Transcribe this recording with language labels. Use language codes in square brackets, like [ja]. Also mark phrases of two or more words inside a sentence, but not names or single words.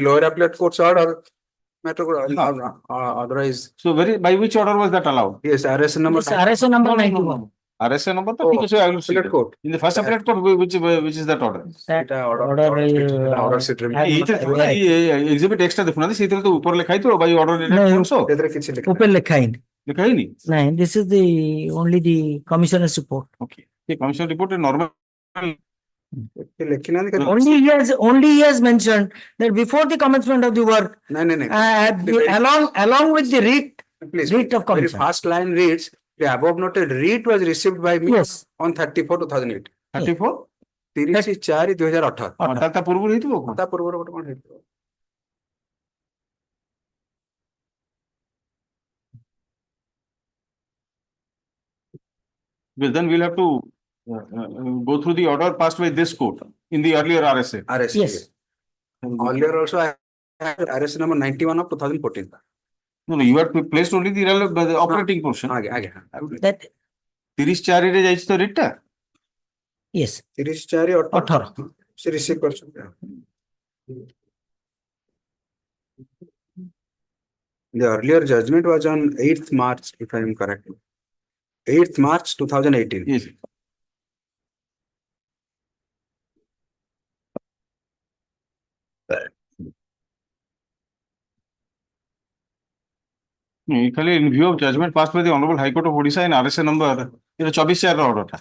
[en] lower appellate court's order. Matter otherwise, So by which order was that allowed? yes, RSA number. this RSA number 91. RSA number, Oh, so I will see. appellate court. In the first appellate court, which is that order? That order sheet Exhibit extra [hi] देखुना थी सीधे तो ऊपर लिखा ही तो [en] by order No, also [or] ସେଥିରେ କିଛି ଲେଖା open ଲେଖା ହେଇନି. [hi] लिखा ही नहीं. [en] No, this is the only the commissioner's report. Okay. The commission report is normal. [or] ଲେଖିନାହାନ୍ତି ଖାଲି [en] Only he has mentioned that before the commencement of the work, [or] ନାଇଁ [en] along with the writ please writ of very commission. first line reads the above noted writ was received by me Yes. on 34/2008 34? 30/4/2018 [or] ତା ପୂର୍ବରୁ ହେଇଥିବ କଣ? ତା ପୂର୍ବରୁ ଗୋଟେ କଣ ହେଇଥିବ [en] Because then we'll have to go through the order passed by this court in the earlier RSA. RSA Yes. earlier also I had RSA number 91 of 2014 No, you have placed only the operating portion. [or] ଆଜ୍ଞା [en] That [or] 34 ରେ ଯାଇଛି ତ writ ଟା? [en] yes, 30/4/18 [or] ସେ ରିସିଭ୍ କରିଛନ୍ତି [en] The earlier judgment was on 8th March, if I am correct. 8th March 2018. Yes. Equally, in view of judgment passed by the Honorable High Court of Orissa in RSA number, 24 order tha.